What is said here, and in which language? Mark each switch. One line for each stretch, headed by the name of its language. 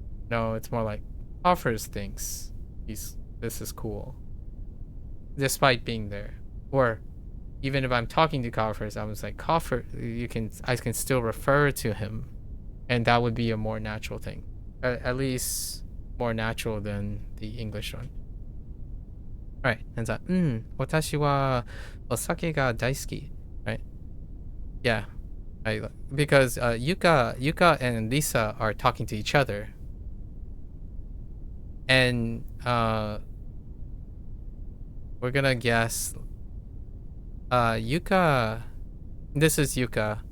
English: No, it's more like Kafirs thinks this is cool, despite being there. Or even if I'm talking to Kafirs, I was like, Kafir, I can still refer to him, and that would be a more natural thing, at least more natural than the English one. Right, and that,
Japanese: 私はお酒が大好き.
English: Right? Yeah. Because Yuka and Lisa are talking to each other. And we're gonna guess Yuka, this is Yuka.